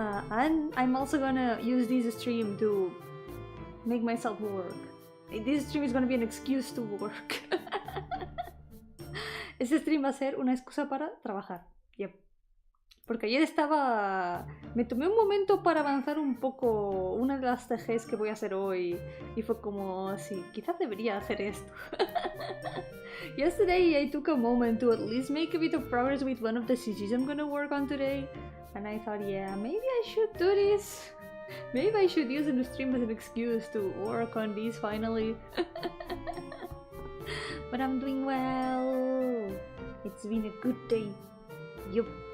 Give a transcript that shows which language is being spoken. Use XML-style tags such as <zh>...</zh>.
<en>And I'm also gonna use this stream to make myself work. This stream is gonna be an excuse to work.</en> <es>Este stream va a ser una excusa para trabajar. Yep. Porque ayer me tomé un momento para avanzar un poco una de las TGs que voy a hacer hoy. Y fue como, sí, quizás debería hacer esto.</es> <en>Yesterday I took a moment to at least make a bit of progress with one of the CGs I'm gonna work on today. And I thought, yeah, maybe I should do this. Maybe I should use the stream as an excuse to work on this finally. But I'm doing well. It's been a good day. Yup.</en>